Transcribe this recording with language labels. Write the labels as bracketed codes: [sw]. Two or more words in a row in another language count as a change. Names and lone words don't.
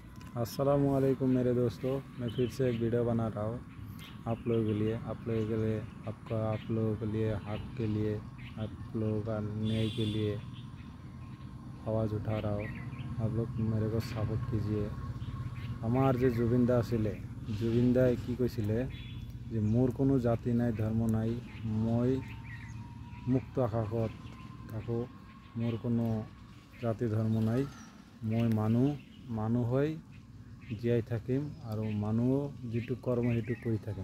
[hi] अस्सलामुअलैकुम मेरे दोस्तों, मैं फिर से एक वीडियो बना रहा हूँ आप लोगों के लिए, आप लोगों के लिए हक के लिए, आप लोगों का न्याय के लिए आवाज़ उठा रहा हूँ। आप लोग मेरे को सपोर्ट कीजिए। हमार जो जुबिन दाई [as] কি কৈছিলে যে মোৰ কোনো জাতি নাই, ধৰ্ম নাই, মই মুক্ত আকাশত থাকোঁ, মোৰ কোনো জাতি ধৰ্ম নাই, মই মানুহ হৈ জীয়াই থাকিম আৰু মানুহ যেটো কৰ্ম হেতু কৰি থাকিম।